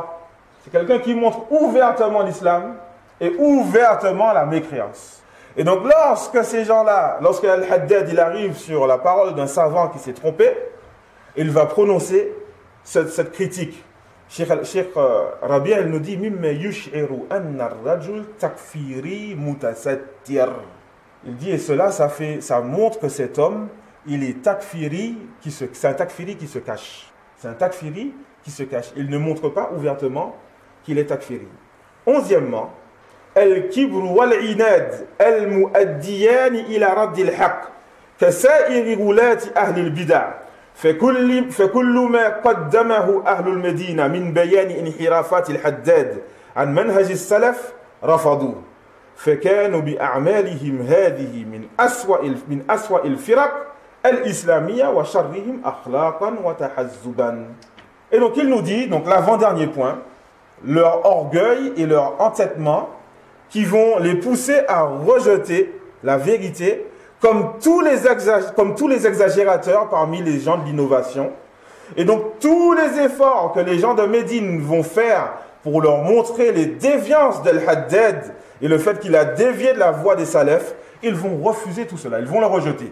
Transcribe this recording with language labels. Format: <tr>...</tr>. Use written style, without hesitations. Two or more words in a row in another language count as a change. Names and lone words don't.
<fr>C'est quelqu'un qui montre ouvertement l'islam et ouvertement la mécréance. Et donc lorsque ces gens-là, lorsque Al-Haddad il arrive sur la parole d'un savant qui s'est trompé, il va prononcer cette critique. Cheikh Rabi' il nous dit</fr> <ar>مما يشعر أن الرجل تكفيري متستر.</ar> <fr>Il dit et cela ça montre que cet homme il est takfiri c'est un takfiri qui se cache. C'est un takfiri qui se cache. Il ne montre pas ouvertement qu'il est takfiri. 11e,</fr> <ar>الكبر والعناد المؤديان إلى رد الحق كسائر غلاة أهل البدعة. فكل ما قدمه أهل المدينة من بيان انحرافات الحداد عن منهج السلف رفضوه فكانوا بأعمالهم هذه من أسوأ الفرق الإسلامية وشرهم أخلاقا وتحزبا.</ar> <fr>Et donc il nous dit, donc l'avant-dernier point, leur orgueil et leur entêtement qui vont les pousser à rejeter la vérité comme tous les exagérateurs parmi les gens de l'innovation. Et donc tous les efforts que les gens de Médine vont faire pour leur montrer les déviances d'Al-Haddad et le fait qu'il a dévié de la voie des salafs, ils vont refuser tout cela, ils vont le rejeter.</fr>